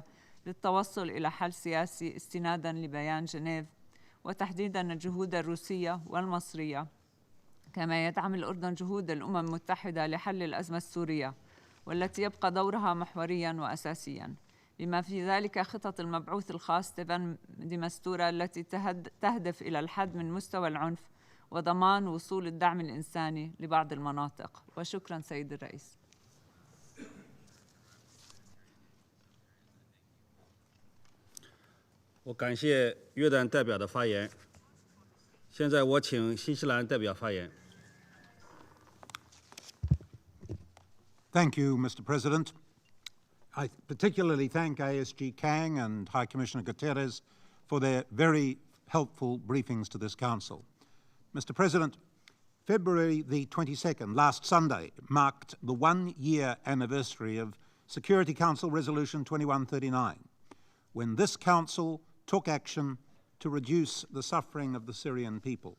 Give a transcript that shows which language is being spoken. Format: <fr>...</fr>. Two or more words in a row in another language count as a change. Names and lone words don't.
<ar>للتوصل إلى حل سياسي استناداً لبيان جنيف، وتحديداً الجهود الروسية والمصرية كما يدعم الأردن جهود الأمم المتحدة لحل الأزمة السورية، والتي يبقى دورها محورياً وأساسياً، بما في ذلك خطط المبعوث الخاص ستيفان دي ماستورا التي تهدف إلى الحد من مستوى العنف وضمان وصول الدعم الإنساني لبعض المناطق. وشكراً سيد الرئيس.</ar> <zh>我感谢约旦代表的发言。现在我请新西兰代表发言。</zh> <en>Thank you, Mr. President. I particularly thank ASG Kang and High Commissioner Guterres for their very helpful briefings to this Council. Mr. President, February the 22nd, last Sunday, marked the one-year anniversary of Security Council Resolution 2139, when this Council took action to reduce the suffering of the Syrian people.</en>